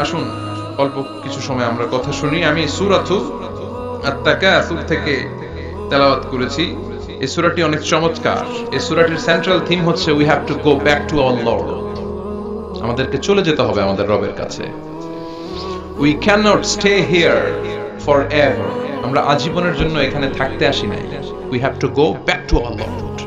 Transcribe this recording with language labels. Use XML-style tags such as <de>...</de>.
<bn>আসুন অল্প কিছু সময় আমরা কথা শুনি। আমি সূরাতু আত-তাকাসুর থেকে তেলাওয়াত করেছি। এই সূরাটি অনেক চমৎকার। এই সূরাটির সেন্ট্রাল থিম হচ্ছে</bn> <en>We have to go back to our lord.</en> <bn>আমাদেরকে চলে যেতে হবে আমাদের রবের কাছে।</bn> <en>We cannot stay here forever.</en> <bn>আমরা আজীবনের জন্য এখানে থাকতে আসি নাই।</bn> <en>We have to go back to our Lord.</en>